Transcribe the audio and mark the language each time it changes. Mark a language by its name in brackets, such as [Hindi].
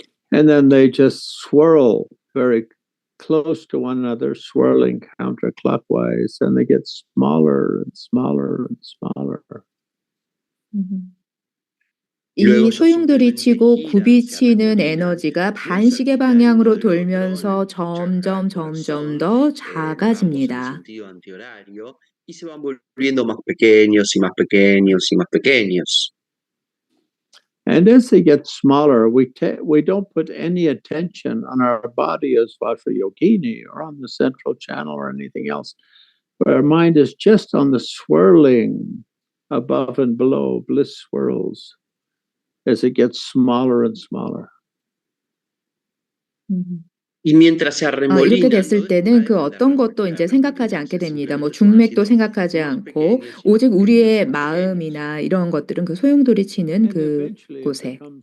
[English] And then they just swirl very close to one another, swirling counterclockwise, and they get smaller and smaller and smaller. [Korean] 이 소용돌이 치고 굽이치는 에너지가 반시계 방향으로 돌면서 점점 더 작아집니다. [Spanish] Y se van volviendo más pequeños y más pequeños y más pequeños. [English] And as they get smaller, we don't put any attention on our body as Vajrayogini or on the central channel or anything else. But our mind is just on the swirling above and below, bliss swirls, as it gets smaller and smaller. [Korean] 이렇게 됐을 때는 그 어떤 것도 이제 생각하지 않게 됩니다. 뭐 중맥도 생각하지 않고 오직 우리의 마음이나 이런 것들은 그 소용돌이 치는 그 곳에.